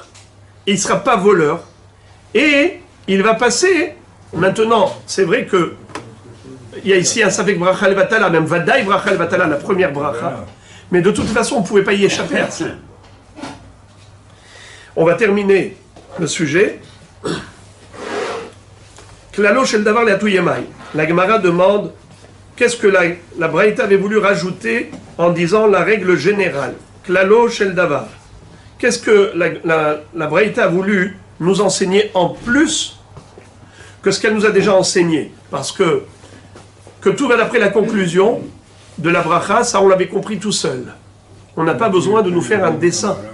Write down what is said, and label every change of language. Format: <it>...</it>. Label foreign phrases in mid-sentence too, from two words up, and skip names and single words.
<fr>Il ne sera pas voleur. Et il va passer. Maintenant, c'est vrai que il y a ici un</fr> <he>ספק ברכה לבטלה,</he> <fr>même</fr> <he>ודאי ברכה לבטלה,</he> <fr>la première bracha. Mais de toute façon, on ne pouvait pas y échapper à ça. On va terminer le sujet.</fr> <he>כללו של דבר לאתויי מאי.</he> <fr>La Gemara demande qu'est-ce que la Braïta avait voulu rajouter en disant la règle générale.</fr> <he>כללו של דבר.</he> <fr>Qu'est-ce que la Braïta a voulu nous enseigner en plus que ce qu'elle nous a déjà enseigné? Parce que tout va d'après la conclusion de la bracha, ça on l'avait compris tout seul. On n'a pas besoin de nous faire un dessin.</fr>